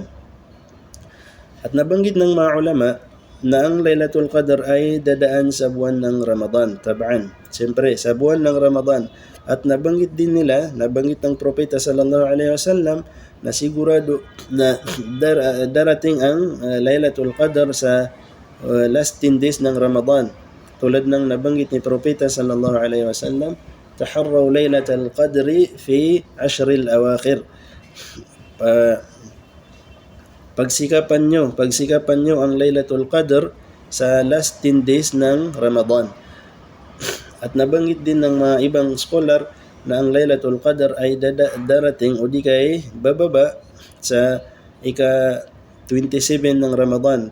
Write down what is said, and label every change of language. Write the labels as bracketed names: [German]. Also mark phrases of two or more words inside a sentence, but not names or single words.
[Filipino] At nabanggit ng mga ulama na ang Laylatul Qadr ay dadaan sa buwan ng Ramadan, tab'an. Siyempre, sa buwan ng Ramadan. At nabanggit ng Propeta [Arabic] صلى الله عليه وسلم [Filipino] na sigurado na darating ang Laylatul Qadr sa [English] last 10 days [Filipino] ng Ramadan. Tulad ng nabanggit ni Propeta [Arabic] صلى الله عليه وسلم، تحروا ليلة القدر في العشر الأواخر. [Filipino] Pagsikapan nyo ang Laylatul Qadr sa [English] last 10 days [Filipino] ng Ramadan. At nabanggit din ng mga ibang scholar na ang Laylatul Qadr ay darating o di kay bababa sa ika-27 ng Ramadan.